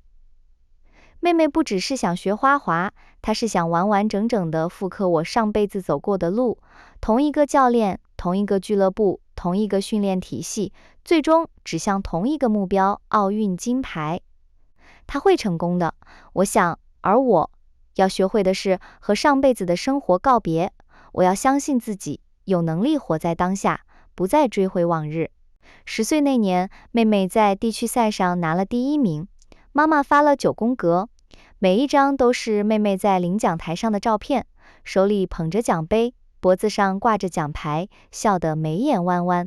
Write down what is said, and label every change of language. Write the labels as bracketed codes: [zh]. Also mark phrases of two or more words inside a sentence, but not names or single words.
[zh] 妹妹不只是想學花滑，她是想完完整整地複刻我上輩子走過的路。同一個教練，同一個俱樂部，同一個訓練體系，最終指向同一個目標——奧運金牌。她會成功的，我想。而我要學會的是和上輩子的生活告別。我要相信自己，有能力活在當下，不再追回往日。10歲那年，妹妹在地區賽上拿了第1名。媽媽發了9宮格，每一張都是妹妹在領獎台上的照片，手裡捧着獎杯，脖子上掛着獎牌，笑得眉眼彎彎。